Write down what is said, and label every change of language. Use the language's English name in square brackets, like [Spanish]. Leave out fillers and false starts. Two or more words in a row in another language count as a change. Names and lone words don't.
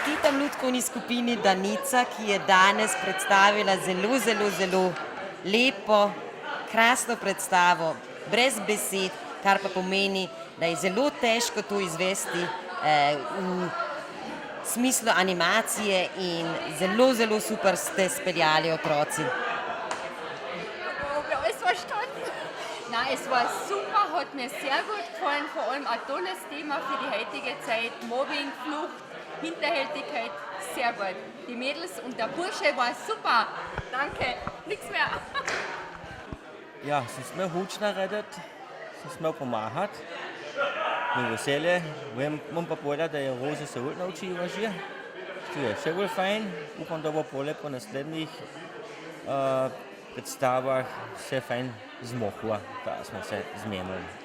[Slovenian] čestitam lutkovni skupini Danica, ki je danes predstavila zelo lepo, krasno predstavo, brez besed, kar pa pomeni, da je zelo težko to izvesti v smislu animacije in zelo super ste speljali otroci. [German] Es war verstanden. Na, es war super, hat mir sehr gut gefallen, vor allem ein tolles Thema für die heutige Zeit, Mobbing, Flucht, Hinterhältigkeit, sehr gut. Die Mädels und der Bursche war super. Danke, nichts mehr. [Slovenian] Ja, sem smel huč narediti, sem smel pomagati. Mi veselje, bom pa povedal, da je Roza se bolj naučila že. To je še bolj fajn, upam, da bo pole po naslednjih predstavah vse fajn zmohla, da smo se zmenili.